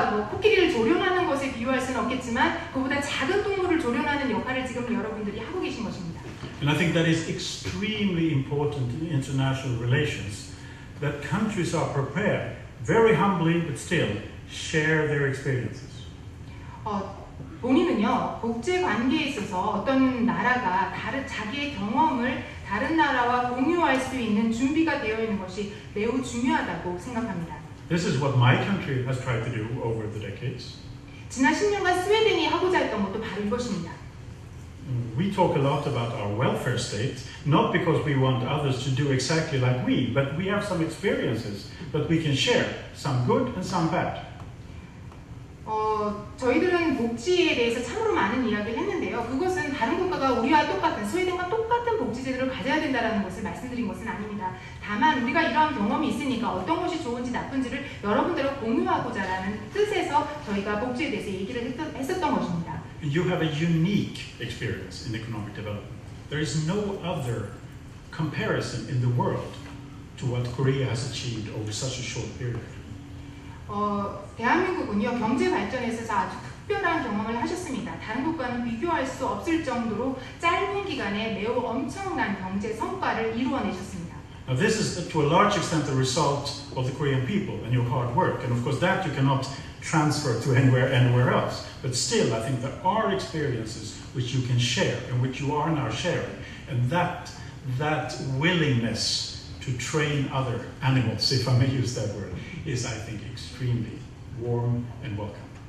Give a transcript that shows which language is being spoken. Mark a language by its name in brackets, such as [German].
[Korean] 코끼리를 조련하는 것에 비유할 수는 없겠지만 그보다 작은 동물을 조련하는 역할을 지금 여러분들이 하고 계신 것입니다. [English] And I think that is extremely important in international relations, that countries are prepared, very humbly but still, share their experiences. [Korean] 본인은요, 국제 관계에 있어서 어떤 나라가 자기의 경험을 다른 나라와 공유할 수 있는 준비가 되어 있는 것이 매우 중요하다고 생각합니다. [English] This is what my country has tried to do over the decades. [Korean] 지난 10년간 스웨덴이 하고자 했던 것도 바로 이것입니다. [English] We talk a lot about our welfare state, not because we want others to do exactly like we, but we have some experiences that we can share, some good and some bad. [Korean] 저희들은 복지에 대해서 참으로 많은 이야기를 했는데요. 그것은 다른 국가가 우리와 똑같은, 스웨덴과 똑같은 복지제도를 가져야 된다는 것을 말씀드린 것은 아닙니다. 다만 우리가 이러한 경험이 있으니까 어떤 것이 좋은지 나쁜지를 여러분들과 공유하고자라는 뜻에서 저희가 복지에 대해서 얘기를 했었던 것입니다. [English] You have a unique experience in economic development. There is no other comparison in the world to what Korea has achieved over such a short period. [Korean] 대한민국은요, 경제 발전에 있어서 아주 특별한 경험을 하셨습니다. 다른 국가는 비교할 수 없을 정도로 짧은 기간에 매우 엄청난 경제 성과를 이루어내셨습니다. [English] Now this is to a large extent the result of the Korean people and your hard work, and of course that you cannot transfer to anywhere else. But still, I think there are experiences which you can share and which you are now sharing, and that willingness to train other animals, if I may use that word, is, I think, extremely warm and welcome.